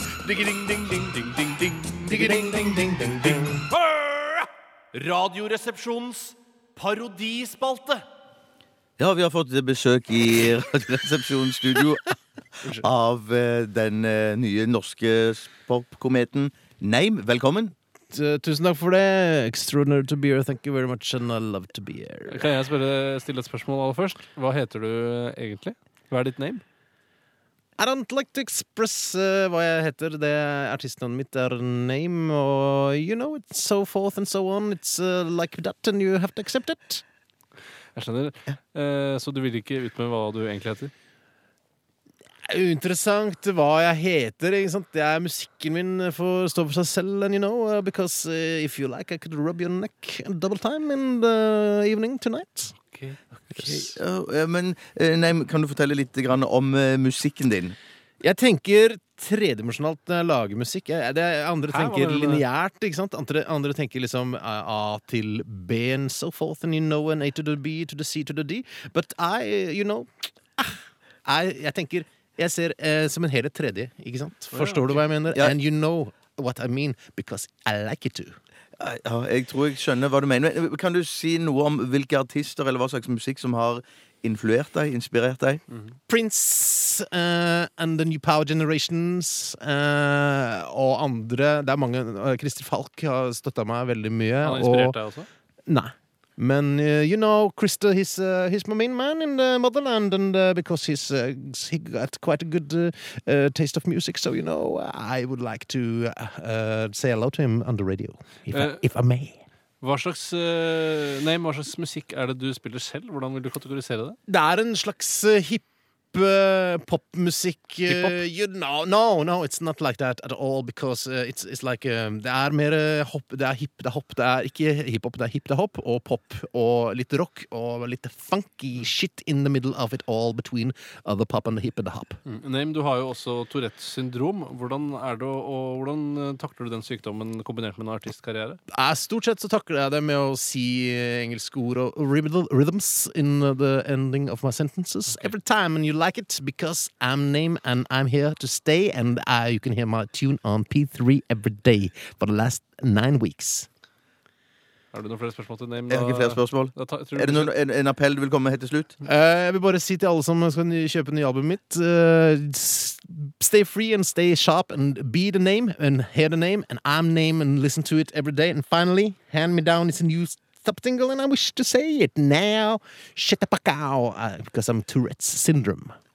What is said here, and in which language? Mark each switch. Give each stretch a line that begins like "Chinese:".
Norwegian: Digga ding ding ding ding ding ding. Digga ding ding ding ding ding. Radioresepsjons parodispalte. Ja, vi har fått besøk i radioresepsjonsstudio av den nye norske popkometen Name. Velkommen. Tusen takk for det.
English: Extraordinary to be here. Thank you very much and I love to be here.
Norwegian: Kan jeg stille et spørsmål aller først? Hva heter du egentlig? Hva ditt name?
English: I don't like to express
Norwegian: hva jeg heter. Det artistnavnet mitt Name. Og
English: you know, it's so forth and so on. It's like that and you have to accept it.
Norwegian: Jeg skjønner. Ja. Så du vil ikke ut med hva du egentlig heter? Interessant hva jeg heter, ikke sant? Det musikken min for å stå for seg selv,
English: and you know, because if you like, I could rub your neck double time in the evening tonight.
Norwegian: Okay. Men nei, kan du fortelle litt grann om musikken din? Jeg tenker tredimensionalt når jeg lager musikk. Andre tenker linjært, ikke sant? Andre tenker liksom A til B
English: and so forth, and you know, and A to the B to the C to the D. But I, you know,
Norwegian: jeg tenker, jeg ser som en hele tredje, ikke sant? Forstår du hva jeg mener?
English: Yeah. And you know what I mean, because I like it too.
Norwegian: Ja, jeg tror jeg skjønner hva du mener. Kan du si noe om hvilke artister eller hva slags musikk som har influert deg, inspirert deg? Mm-hmm. Prince and the New Power Generations og andre. Det mange. Christer Falk har støttet meg veldig mye. Han har inspirert deg også? Nei.
English: Men, you know, Christer, he's my main man in the motherland and because he got quite a good taste of music. So, you know, I would like to say hello to him on the radio, if I may.
Norwegian: Hva slags musikk er det du spiller selv? Hvordan vil du kategorisere det? Det en slags hip. Popmusikk,
English: you know, no, it's not like that at all because it's like
Norwegian: det mer hop, det hip, det hop, det ikke hiphop, det hip, det hop og pop og litt
English: rock og litt funky shit in the middle of it all between the pop and the hip and the hop. Mm.
Norwegian: Name, du har jo også Tourette syndrom. Hvordan det og hvordan takler du den sykdommen kombinert med en artistkarriere? Stort sett så takler jeg det med å si engelske ord og
English: rhythms in the ending of my sentences.
Norwegian: Okay.
English: Every time you like it because I'm Name and I'm here to stay and you can hear my tune on P3 every day for the last 9 weeks.
Norwegian: Har du noen flere spørsmål til Name? Jeg har ikke flere spørsmål. Er det en appell du vil komme med til slutt? Jeg vil bare si til alle som skal kjøpe en ny album mitt,
English: stay free and stay sharp and be the Name and hear the Name and I'm Name and listen to it every day and finally hand me down it's a new stop tingle and I wish to say it now shit the fuck out because I'm Tourette's syndrome.